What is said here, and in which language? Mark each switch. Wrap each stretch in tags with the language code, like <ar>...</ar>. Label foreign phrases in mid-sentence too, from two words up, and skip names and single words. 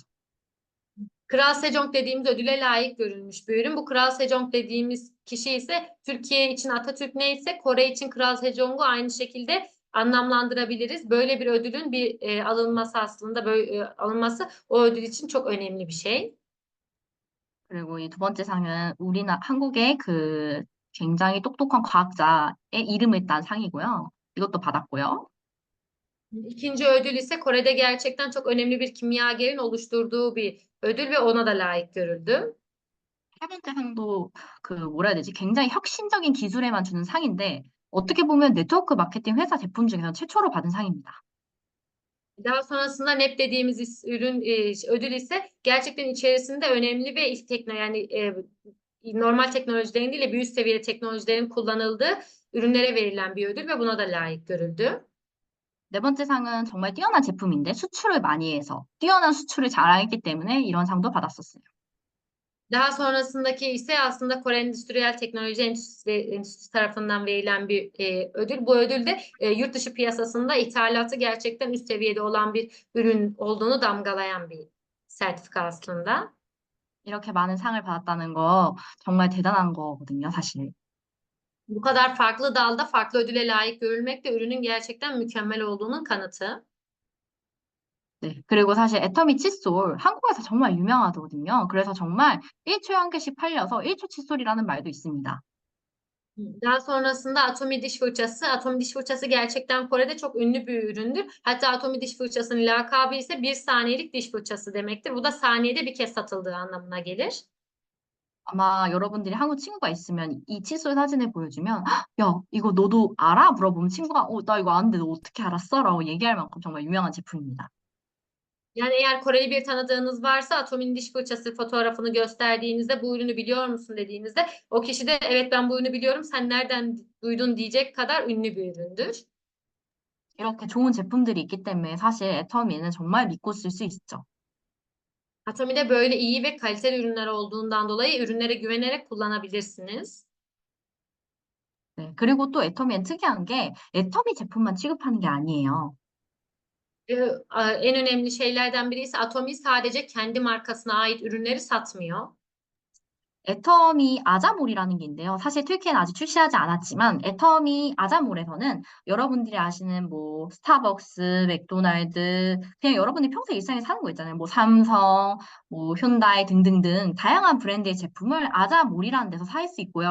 <tr>Kral Sejong dediğimiz ödüle layık görülmüş bir ürün. Bu Kral Sejong dediğimiz kişi ise Türkiye için Atatürk neyse Kore için Kral Sejong'u aynı şekilde anlamlandırabiliriz. Böyle bir ödülün alınması aslında alınması o ödül için çok önemli bir şey.</tr> <ko>그리고 이 두 번째 상은 한국의 그 굉장히 똑똑한 과학자의 이름을 딴 상이고요. 이것도 받았고요.</ko> <tr>İkinci ödül ise Kore'de gerçekten çok önemli bir kimyagerin oluşturduğu bir ödül ve ona da layık görüldü.</tr> <ko>세 번째 상도 그 뭐라 해야 되지? 굉장히 혁신적인 기술에만 주는 상인데 어떻게 보면 네트워크 마케팅 회사 제품 중에서 최초로 받은 상입니다.</ko> <tr>Daha sonrasında NEP dediğimiz ürün ödül ise gerçekten içerisinde önemli ve normal teknolojilerin değil de büyük seviyede teknolojilerin kullanıldığı ürünlere verilen bir ödül ve buna da layık görüldü.</tr> <ko>네 번째 상은 정말 뛰어난 제품인데 수출을 많이 해서 뛰어난 수출을 자랑했기 때문에 이런 상도 받았었어요.</ko> <tr>Daha sonrasındaki ise aslında Kore Endüstriyel Teknoloji Enstitüsü tarafından verilen bir ödül. Bu ödül de yurt dışı piyasasında ithalatı gerçekten üst seviyede olan bir ürün olduğunu damgalayan bir sertifika aslında.</tr> <ko>이렇게 많은 상을 받았다는 거 정말 대단한 거거든요, 사실.</ko> <tr>Bu kadar farklı dalda farklı ödüle layık görülmek de ürünün gerçekten mükemmel olduğunun kanıtı.</tr> <ko>네. 그리고 사실 애터미 칫솔 한국에서 정말 유명하거든요. 그래서 정말 1초에 한 개씩 팔려서 1초 칫솔이라는 말도 있습니다.</ko> <tr>Daha sonrasında Atomi diş fırçası. Atomi diş fırçası gerçekten Kore'de çok ünlü bir üründür. Hatta Atomi diş fırçasının lakabı ise bir saniyelik diş fırçası demektir. Bu da saniyede bir kez satıldığı anlamına gelir.</tr> <ko>아마 여러분들이 한국 친구가 있으면 이 칫솔 사진을 보여주면 야, 이거 너도 알아? 물어보면 친구가 나 이거 아는데 너 어떻게 알았어? 라고 얘기할 만큼 정말 유명한 제품입니다.</ko> <tr>Yani eğer Koreli bir tanıdığınız varsa Atomi'nin diş fırçası fotoğrafını gösterdiğinizde bu ürünü biliyor musun dediğinizde o kişi de evet ben bu ürünü biliyorum sen nereden duydun diyecek kadar ünlü bir üründür.</tr> <ko>이렇게 좋은 제품들이 있기 때문에 사실 애터미는 정말 믿고 쓸 수 있죠.</ko> <tr>Atomi'de böyle iyi ve kaliteli ürünler olduğundan dolayı ürünlere güvenerek kullanabilirsiniz.</tr> <ko>네. 그리고 또 애터미는 특이한 게 애터미 제품만 취급하는 게 아니에요.</ko> <tr>En önemli şeylerden biri ise Atomi sadece kendi markasına ait ürünleri satmıyor.</tr> <ko>애터미 아자몰이라는 게 있는데요. 사실 tür키에는 아직 출시하지 않았지만 애터미 아자몰에서는 여러분들이 아시는 뭐 스타벅스, 맥도날드 그냥 여러분이 평소 일상에 사는 거 있잖아요. 뭐 삼성, 뭐 현다이 등등등 다양한 브랜드의 제품을 아자몰이라는 데서 살 수 있고요.</ko>